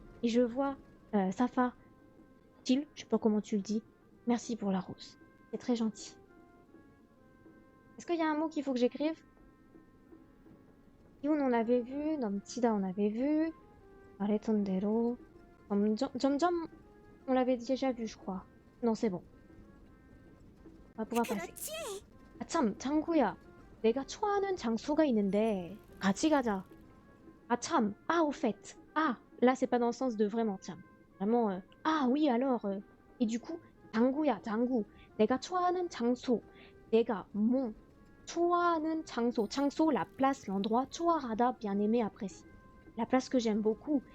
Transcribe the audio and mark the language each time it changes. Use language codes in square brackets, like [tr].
[fr] Et je vois Safa, je sais pas comment tu le dis. Merci pour la rose. C'est très gentil. Est-ce qu'il y a un mot qu'il faut que j'écrive? Yoon, on avait vu. Nomtida, on avait vu. Aretondero. 점점, on l'avait déjà vu, je crois. Non, c'est bon. On va pouvoir passer. [ko] 그렇지. 아, 참, 장구야. 내가 좋아하는 장소가 있는데 같이 가자. [fr] Ah, 참. Ah, au fait. Ah, là, c'est pas dans le sens de vraiment, 참. Vraiment, ah, oui, alors. Et du coup, 장구야, 장구. [ko] 내가 좋아하는 장소. 내가, [fr] mon. [ko] 좋아하는 장소. [fr] 장소, la place, l'endroit. 좋아하다, bien aimé, apprécié. La place que j'aime beaucoup.